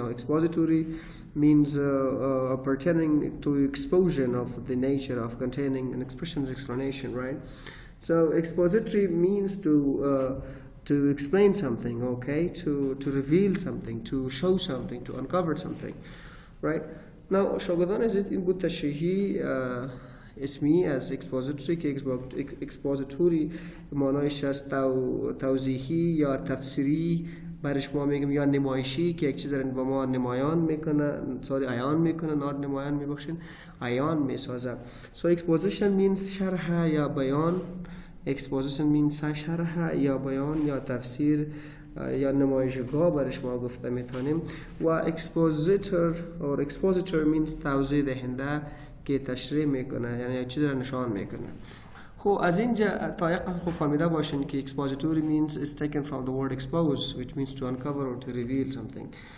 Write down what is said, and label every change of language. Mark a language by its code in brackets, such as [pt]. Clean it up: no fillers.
[en] Now expository means pertaining to exposition of the nature of containing an expression's explanation, right? So expository means to explain something, okay, to reveal something, to show something, to uncover something, right? [fa] Now شاگردان عزیز این بود تشریحی اسمی از expository که expository معنایش از توضیحی یا تفسیری برش ما میگیم، یا نمایشی که یک چیز را با ما نمایان میکنه، عیان میکنه، not نمایان میبخشین، عیان میسازه. [en] So exposition means [fa] شرح یا بیان. Exposition means شرح یا بیان یا تفسیر یا نمایشگاه برش ما گفته میتونیم. و [en] expositor or expositor means [fa] توضیح دهنده که تشریح میکنه، یعنی یک چیز را نشان میکنه. خب از اینجا تا یک خوب فهمیده باشین که [en] expository means is taken from the word expose, which means to uncover or to reveal something.